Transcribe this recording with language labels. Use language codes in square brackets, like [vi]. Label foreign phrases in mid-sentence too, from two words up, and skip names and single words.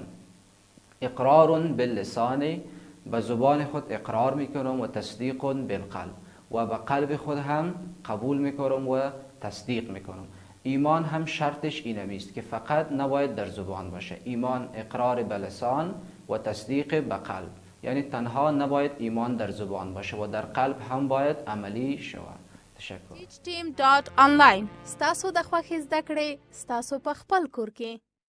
[ar] اقرار باللسان، [fa] به زبان خود اقرار میکنم، و [ar] تصدیق بالقلب، [fa] و به قلب خود هم قبول میکنم و تصدیق میکنم. ایمان هم شرطش این است که فقط نباید در زبان باشه. ایمان اقرار به لسان و تصدیق به قلب، یعنی تنها نباید ایمان در زبان باشه و در قلب هم باید عملی شود. تشکر. [ps] teachteam.online ستاسو د خوښ زده کړې ستاسو په خپل کور کې